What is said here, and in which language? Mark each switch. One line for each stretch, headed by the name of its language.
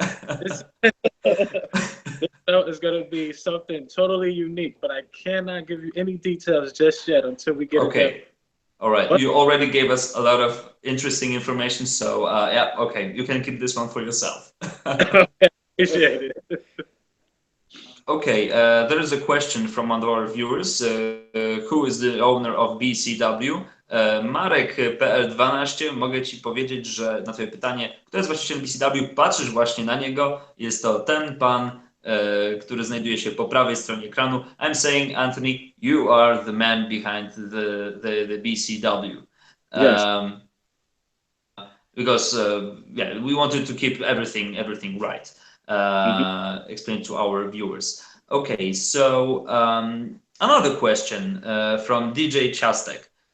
English: This belt is going to be something totally unique, but I cannot give you any details just yet until we get it done. All right. You already gave us a lot of interesting information, so yeah, okay. You can keep this one for yourself. Appreciate it. Okay, there is a question from one of our viewers. Who is the owner of BCW?
Polish: Marek PL12, mogę Ci powiedzieć, że na Twoje pytanie, kto jest właścicielem BCW, patrzysz właśnie na niego, jest to ten pan, który znajduje się po prawej stronie ekranu.
English: I'm saying, Anthony, you are the man behind the BCW. Yes. Because yeah, we wanted to keep everything right. Explain to our viewers. Okay, so another question from DJ Chastek.